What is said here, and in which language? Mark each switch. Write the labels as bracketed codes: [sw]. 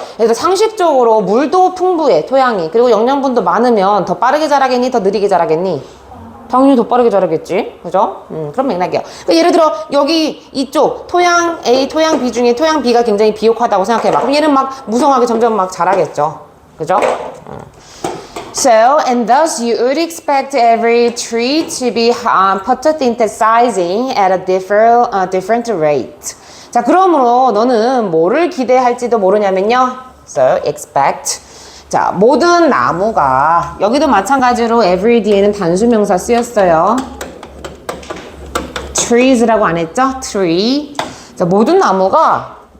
[ko] 그래서 상식적으로 물도 풍부해, 토양이. 그리고 영양분도 많으면 더 빠르게 자라겠니? 더 느리게 자라겠니? 당연히 더 빠르게 자라겠지. 그죠? 그런 맥락이에요. 그러니까 예를 들어 여기 이쪽 토양 A, 토양 B 중에 토양 B가 굉장히 비옥하다고 생각해봐. 그럼 얘는 막 무성하게 점점 막 자라겠죠. 그죠? [en] So, and thus you would expect every tree to be photosynthesizing at a different rate. [ko] 자, 그러므로 너는 뭐를 기대할지도 모르냐면요. [en] So, expect. [ko] 자, 모든 나무가, 여기도 마찬가지로 every 뒤에는 단수명사 쓰였어요. trees라고 안 했죠? tree. 자, 모든 나무가